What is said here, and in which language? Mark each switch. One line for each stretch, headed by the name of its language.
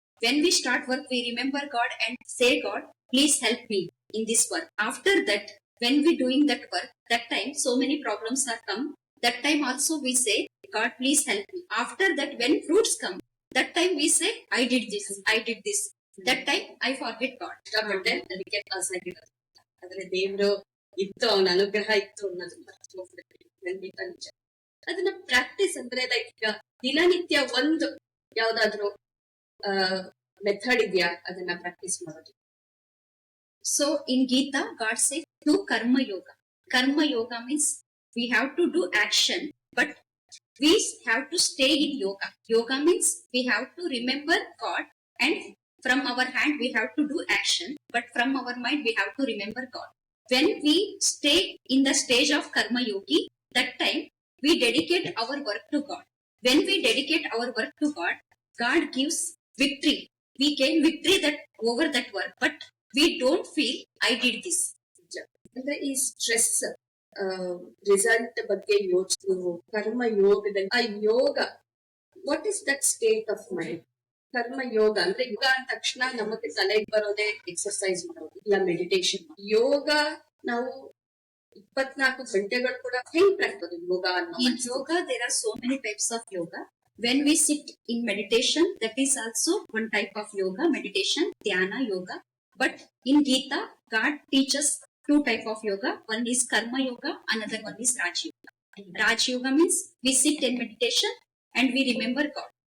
English: When we start work, we remember God and say, God, please help me in this work. After that, when we doing that work, that time so many problems are come. That time also we say, God, please help me. After that, when fruits come, that time we say, I did this, I did this. That time I forget God.
Kannada: ಸಿಕ್ಕಾಪಟ್ಟೆ ಅದಕ್ಕೆ pass ಆಗಿರೋದು. ಆದ್ರೆ ದೇವ್ರು ಇತ್ತು, ಅವನ ಅನುಗ್ರಹ ಇತ್ತು ಅನ್ನೋದನ್ನ ಮರ್ತ್ಹೋಗ್ಬಿಟ್ವಿ. ಖಂಡಿತ ನಿಜ. ಅದನ್ನ ಪ್ರಾಕ್ಟೀಸ್ ಅಂದ್ರೆ ಲೈಕ್ ಈಗ ದಿನನಿತ್ಯ ಒಂದು ಯಾವ್ದಾದ್ರು ಮೆಥಡ್ ಇದೆಯಾ ಅದನ್ನ ಪ್ರಾಕ್ಟೀಸ್ ಮಾಡೋದು?
English: So in Gita, God says, do karma yoga. Karma yoga means we have to do action, but we have to stay in yoga. Yoga means we have to remember God, and from our hand we have to do action, but from our mind we have to remember God. When we stay in the stage of karma yogi, that time we dedicate our work to God. When we dedicate our work to God, God gives victory. We gain victory that over that work, but we don't feel I did this.
Kannada: ಅಂದ್ರೆ ಈ stress result ಬಗ್ಗೆ ಯೋಚನೆ, ಕರ್ಮ ಯೋಗದಲ್ಲಿ ಆ ಯೋಗ,
English: What is that state of mind?
Kannada: ಕರ್ಮ ಯೋಗ ಅಂದ್ರೆ ಯೋಗ ಅಂದ ತಕ್ಷಣ ನಮಗೆ ತಲೆಗೆ ಬರೋದೇ ಎಕ್ಸರ್ಸೈಸ್ ಮಾಡೋದು ಇಲ್ಲ ಮೆಡಿಟೇಷನ್. ಯೋಗ ನಾವು 24 ಗಂಟೆಗಳು ಕೂಡ ಹೆಂಗ್ ಪ್ರಾಕ್ಟೀಸ್ ಯೋಗ ಅನ್ನೋ?
English: In yoga, there are so many types of yoga. When we sit in meditation, that is also one type of yoga, meditation, dhyana yoga. But in Gita, God teaches two type of yoga. One is karma yoga, another one is Raj yoga. Raj yoga means we sit in meditation and we remember God.